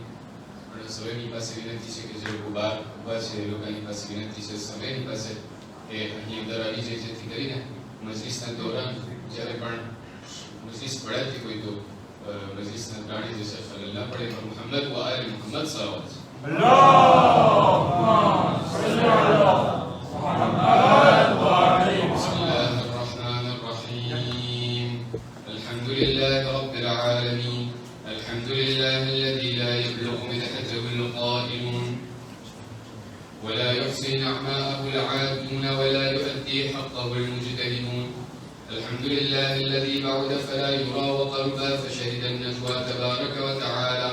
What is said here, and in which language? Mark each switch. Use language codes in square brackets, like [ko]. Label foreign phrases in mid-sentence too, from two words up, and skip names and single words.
[gu] અને સૌની પાસે વિનંતી છે કે જે લોકો બહાર ઊભા છે એ લોકોની પાસે વિનંતી છે સૌની પાસે કે અહીં અંદર આવી જાય, જેથી કરીને મજલિસના દોરાન જ્યારે પણ મજલિસ પડાતી હોય તો મજલિસના ગાડી જશે ખલલ ના પડે. [ar] પર محمد وآل محمد صلوات اللهم صل على محمد وآله. بسم الله الرحمن الرحيم. الحمد لله رب العالمين. الحمد لله الذي لا يبلغ مدحته القائلون ولا يحصي نعماءه العابدون ولا يؤدي حقه المجتهدون. الحمد لله الذي بعد فلا يرى وقربا فشهد النجوى تبارك وتعالى.